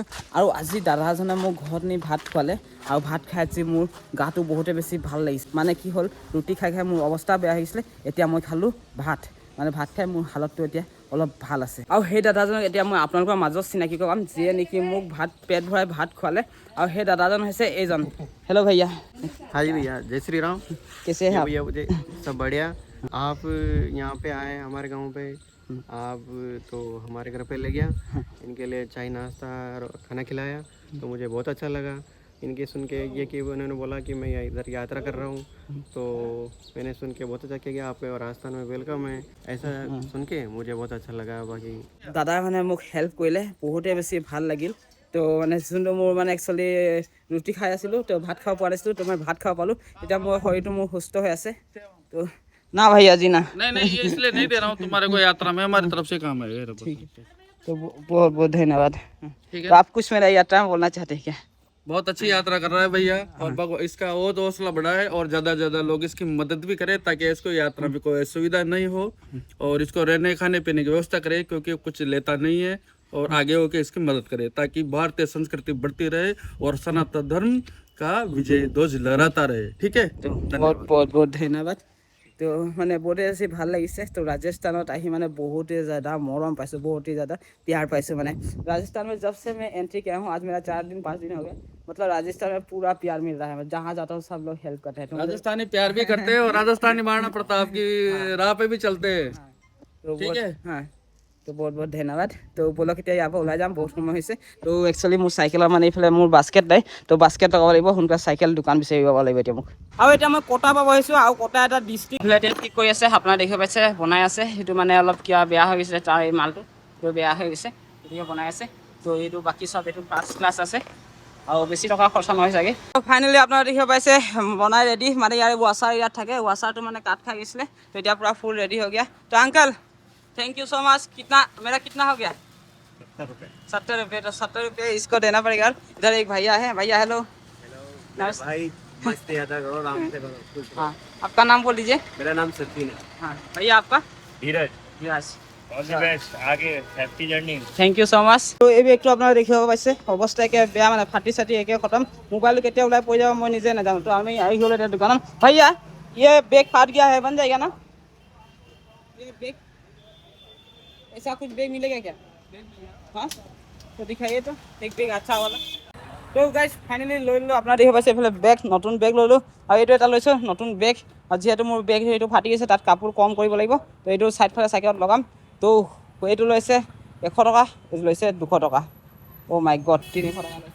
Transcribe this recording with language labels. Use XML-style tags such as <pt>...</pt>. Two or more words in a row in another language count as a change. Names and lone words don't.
<as>আৰু আজি দাদাজনে মোক ঘৰত নি ভাত খোৱালে আৰু ভাত খাই আজি মোৰ গাটো বহুতে বেছি ভাল লাগিছে। মানে কি হ'ল, ৰুটি খাই খাই মোৰ অৱস্থা বেয়া হৈছিলে, এতিয়া মই খালোঁ ভাত। মানে ভাত খাই মোৰ হালতটো এতিয়া অলপ ভাল আছে। আৰু সেই দাদাজনক এতিয়া মই আপোনালোকৰ মাজত চিনাকি কৰাম, যিয়ে নেকি মোক ভাত পেট ভৰাই ভাত খোৱালে। আৰু এই দাদাজন হয় এজন।</as> <hi>हेलो भैया। हाँ जी भैया, जय श्री राम। कैसे हैं आप? भैया मुझे सब बढ़िया। आप यहाँ पे आए हमारे गांव पे, आप तो हमारे घर पे ले गया, इनके लिए चाय नाश्ता और खाना खिलाया, तो मुझे बहुत अच्छा लगा। इनके सुन के ये कि उन्होंने बोला कि मैं इधर यात्रा कर रहा हूँ, तो मैंने सुन के बहुत अच्छा किया कि आपके राजस्थान में वेलकम है। ऐसा सुन के मुझे बहुत अच्छा लगा। बाकी दादा मैंने</hi> <as>মোক हेल्प কৰিলে বহুতে বেছি ভাল লাগিল। তো মানে যোনটো মোৰ মানে একচুৱেলি ৰুটি খাই আছিলোঁ, তো ভাত খাব পৰা নাছিলোঁ, তো মই ভাত খাব পালোঁ। এতিয়া মোৰ শৰীৰটো মোৰ সুস্থ হৈ আছে। তো</as> <hi>ना भैया जी ना, नहीं ये इसलिए नहीं दे रहा हूँ तुम्हारे को यात्रा में, हमारी तरफ से काम है ये रखो। ठीक है। तो बहुत बहुत धन्यवाद। ठीक है, तो आप कुछ मेरा यात्रा में बोलना चाहते हैं क्या? बहुत अच्छी यात्रा कर रहा है भैया, और इसका और हौसला बढ़ाए और ज्यादा से ज्यादा लोग इसकी मदद भी करें, ताकि इसको यात्रा में कोई सुविधा नहीं हो, और इसको रहने खाने पीने की व्यवस्था करे, क्योंकि कुछ लेता नहीं है, और आगे होकर इसकी मदद करे, ताकि भारतीय संस्कृति बढ़ती रहे और सनातन धर्म का विजय ध्वज लहराता रहे। ठीक है,</hi> <as>তো বহুত বহুত বহুত ধন্যবাদ। তো মানে বহুতে বেছি ভাল লাগিছে।</as> <hi>তো राजस्थान आही मैंने बहुत ही ज़्यादा</hi> <as>মৰম পাইছো,</as> <hi>बहुत ही ज़्यादा प्यार पाइस। मैंने राजस्थान में जब से मैं एंट्री किया हूँ, आज मेरा 4 दिन 5 दिन हो गए, मतलब राजस्थान में पूरा प्यार मिल रहा है। मैं जहाँ जाता हूँ सब लोग हेल्प करते हैं। तो राजस्थानी प्यार भी करते हैं और राजस्थानी महाराणा प्रताप की राह पे भी चलते हैं। तो ठीक है, हाँ, तो बहुत बहुत धन्यवाद। तो बोलो कि यहाँ पर</hi> <as>ओলাই যাম,</as> <hi>बहुत समय</hi> <as>হৈছে। तो एक्चुअली মোৰ চাইকেলৰ মানে এইফালে মোৰ বাস্কেট নাই, তো বাস্কেট লগাব লাগিব। সোনকালে চাইকেল দোকান বিচাৰি পাব লাগিব এতিয়া মোক। আৰু এতিয়া মই কটা পাব আহিছোঁ, আৰু কটা এটা ডিষ্ট্ৰিক্ট ঠিক কৰি আছে। আপোনাৰ দেখিব পাইছে বনাই আছে। সেইটো মানে অলপ কিবা বেয়া হৈ গৈছিলে, তাৰ এই মালটো তো বেয়া হৈ গৈছে, গতিকে বনাই আছে। তো এইটো বাকী চব এইটো ফাৰ্ষ্ট ক্লাছ আছে, আৰু বেছি টকা খৰচা নহয় চাগে। ফাইনেলি আপোনাৰ দেখিব পাইছে বনাই ৰেডি। মানে ইয়াৰ ৱাচাৰ ইয়াত থাকে, ৱাচাৰটো মানে কাট খাই গৈছিলে, তো এতিয়া পূৰা ফুল ৰেডি হৈ গया।</as> <hi>তো अंकल</hi> <en>thank you so much.</en> <hi>कितना मेरा कितना हो गया? 70 रुपये। तो 70 रुपये इसको देना पड़ेगा। इधर एक भैया है। भैया हेलो। भाई मस्त यात्रा करो, आराम से करो। हाँ, आपका नाम बोल दीजिए। मेरा नाम सचिन है। हाँ भैया, आपका? धीरज, यस,</hi> <en>all the best, आगे happy journey. thank you so much.</en> <as>তো এই বেগটো আপোনালোকে দেখিব পাইছে, অৱস্থা একে বেয়া, মানে ফাটি চাটি একে খতম। মোবাইলটো কেতিয়া ওলাই পৰি যাব মই নিজে নাজানো। তো আমি আহি গ'লো এতিয়া দোকানত।</as> <hi>भैया ये बैग फाट गया है, बन जाएगा ना ये बैग? ऐसा कुछ बैग मिलेगा क्या? हाँ, तो दिखाइए तो एक बैग अच्छा वाला।</hi> <as>তো গাইজ ফাইনেলি লৈ ল'লোঁ। আপোনাৰ দেখিব পাইছে এইফালে বেগ, নতুন বেগ ল'লোঁ। আৰু এইটো এটা লৈছোঁ নতুন বেগ। আৰু যিহেতু মোৰ বেগ এইটো ফাটি গৈছে, তাত কাপোৰ কম কৰিব লাগিব। তো এইটো চাইডফালে চাইকেলত লগাম। তো এইটো লৈছে 100 টকা, এইটো লৈছে 200 টকা।</as> <en>oh my god,</en> <as>300 টকা লৈছে।</as>